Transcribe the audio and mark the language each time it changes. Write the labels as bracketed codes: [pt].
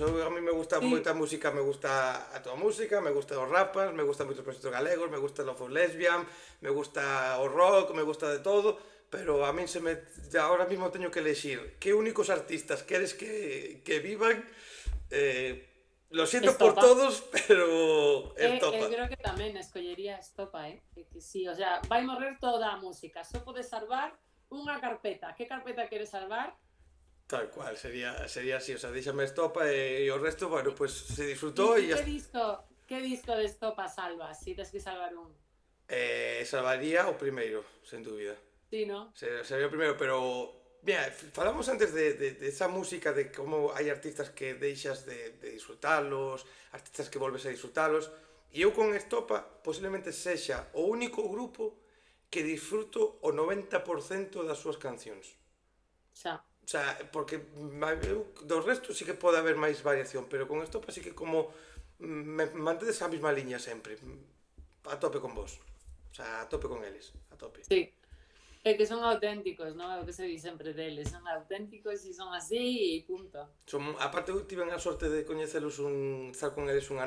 [gl] A mí me gusta moita música, me gusta a toda música, me gusta os rapas, me gustan moitos proxectos galegos, me gusta Love of Lesbian, me gusta o rock, me gusta de todo, pero a min ahora mismo teño que elexir que únicos artistas queres que vivan, [es] lo siento por todos, [gl] pero Estopa. Eu creo que tamén escollería Estopa, que sí, o sea, vai morrer toda a música, só podes salvar unha carpeta. Que carpeta queres salvar? Tal cual, sería así, o sea, déxame estopa e o resto, bueno, pues se [es] ¿Y, disfrutó y [gl] e ya está. [es] qué disco de Estopa salvas? Si tienes que salvar un. [gl] Salvaría o primeiro, sen dúbida. [es] Sí, ¿no? [gl] Sería o primeiro, pero mira, falamos antes de esa música, de como hai artistas que deixas de disfrutalos, artistas que volves a disfrutalos, e eu con Estopa posiblemente sexa o único grupo que disfruto o 90% das súas cancións. [es] Ya. [gl] O sea, porque dos restos sí que pode haber máis variación, pero con Estopa sí que como me mantedes a mesma liña sempre, a tope con vos. O sea, a tope con eles, a tope. Sí. [es] Es que son auténticos, ¿no? Lo que se dice siempre de él. Son auténticos y son así y punto. [gl] Aparte, eu tive a sorte de coñecelos estar con eles unha